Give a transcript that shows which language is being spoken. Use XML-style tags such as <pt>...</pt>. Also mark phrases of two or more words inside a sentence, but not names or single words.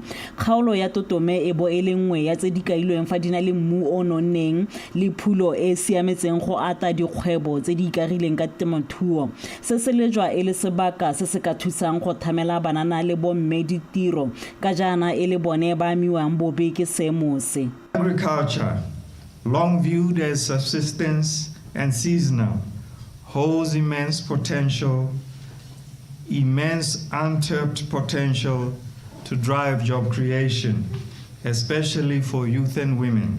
<tn>Kgaolo ya Tutume e bo e le nngwe ya tse di kailweng fa di na le mmu o nonneng le phulo e siametseng go ata dikgwebo tse di ikagileng ka temothuo. Se se lejwa e le sebaka se se ka thusang go thamela banana le bomme ditiro ka jaana e le bone ba amiwang bobe ke seemo se.</tn> <en>Agriculture, long viewed as subsistence and seasonal, holds immense untapped potential to drive job creation, especially for youth and women.</en>